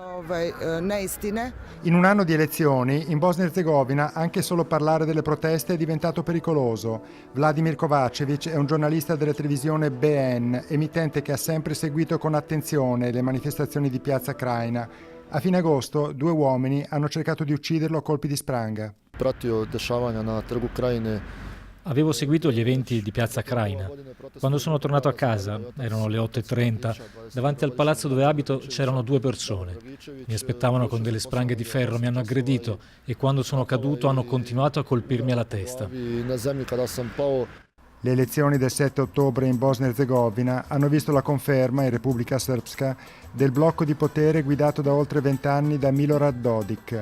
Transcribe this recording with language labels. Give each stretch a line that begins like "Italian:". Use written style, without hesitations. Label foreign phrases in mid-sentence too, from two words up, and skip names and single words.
Italian: In un anno di elezioni, in Bosnia-Erzegovina, anche solo parlare delle proteste è diventato pericoloso. Vladimir Kovacevic è un giornalista della televisione BN, emittente che ha sempre seguito con attenzione le manifestazioni di piazza Krajina. A fine agosto, 2 uomini hanno cercato di ucciderlo a colpi di spranga.
Serbian: Pratio dešavanja na trgu Krajine.
Italian: Avevo seguito gli eventi di piazza Krajina. Quando sono tornato a casa, erano le 8:30, davanti al palazzo dove abito c'erano 2 persone. Mi aspettavano con delle spranghe di ferro, mi hanno aggredito e quando sono caduto hanno continuato a colpirmi alla testa. Le elezioni del 7 ottobre in Bosnia-Erzegovina hanno visto la conferma in Repubblica Srpska del blocco di potere guidato da oltre 20 anni da Milorad Dodik.